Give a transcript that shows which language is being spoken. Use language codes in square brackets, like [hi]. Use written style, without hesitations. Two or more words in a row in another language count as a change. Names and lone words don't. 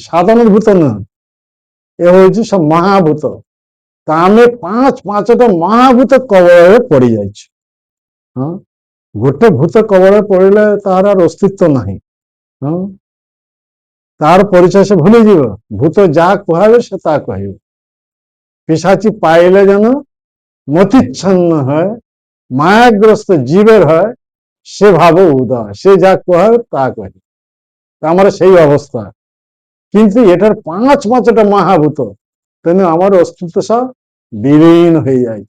[or] ସାଧାରଣ ଭୂତ ନୁହେଁ, ଏ ହଉଛି ସବୁ ମହାଭୂତ। ତା ଆମେ 5ଟା ମହାଭୂତ କବଳରେ ପଡିଯାଇଛି। ଗୋଟେ ଭୂତ କବଳରେ ପଡିଲେ ତାର ଅସ୍ତିତ୍ୱ ନାହିଁ। ତାର ପରିଚୟ ସେ ଭୁଲିଯିବ। ଭୂତ ଯାହା କୁହାବେ ସେ ତା କହିବ। [bn] পিশাচি পাইলে যেন মতিচ্ছন্ন হয়, মায়াগ্রস্ত জীবের হয়, সে ভাব উদয়, সে যা কহে তা কহে। আমার সেই অবস্থা। কিন্তু এটার 5টা মহাভূত, তেমনি আমার অস্তিত্ব সব বিলীন হয়ে যাইছে।